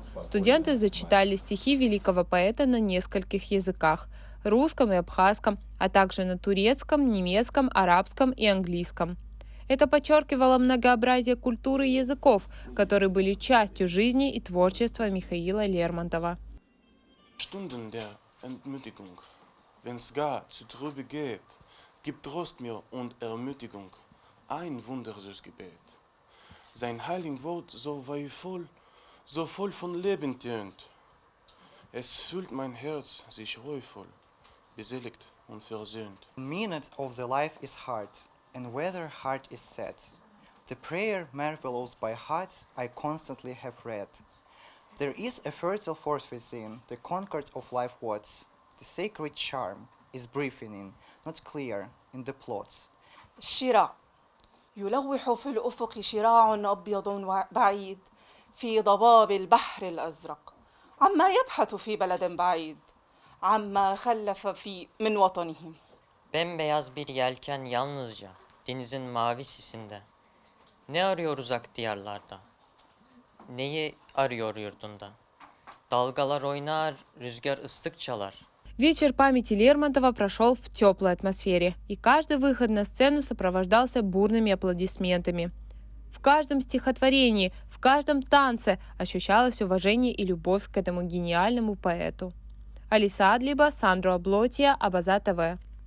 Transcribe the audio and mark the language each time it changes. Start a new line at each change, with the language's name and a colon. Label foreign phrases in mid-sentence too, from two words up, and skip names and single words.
Russian: Студенты зачитали стихи великого поэта на нескольких языках – русском и абхазском, а также на турецком, немецком, арабском и английском. Это подчеркивало многообразие культуры и языков, которые были частью жизни и творчества Михаила Лермонтова.
German: Stunden der Entmütigung, wenn's gar zu trübe geht, gib Trost mir und Ermutigung, ein wundersüßes Gebet. Sein heiliges Wort so voll von Leben tönt. Es füllt mein Herz sich ruhevoll, beseligt und versöhnt.
English: The meaning of the life is hard. And whether heart is sad. The prayer marvelous by heart I constantly have read. There is a fertile force within, the concord of life words. The sacred charm is breathing, not clear in the plots.
Arabic: الشراع يلوح في الأفق شراع أبيض بعيد في ضباب البحر الأزرق عما يبحث في بلد بعيد عما خلف من وطنهم.
Turkish: Bembeyaz bir yelken yalnızca denizin mavi sisinde. Ne arıyor uzak diyarlarda? Neyi arıyor yurdunda? Dalgalar oynar, rüzgar ıslık çalar.
Russian: Вечер памяти Лермонтова прошел в теплой атмосфере, и каждый выход на сцену сопровождался бурными аплодисментами. В каждом стихотворении, в каждом танце ощущалось уважение и любовь к этому гениальному поэту. Алиса Адлиба, Сандро Аблотия, Абаза ТВ.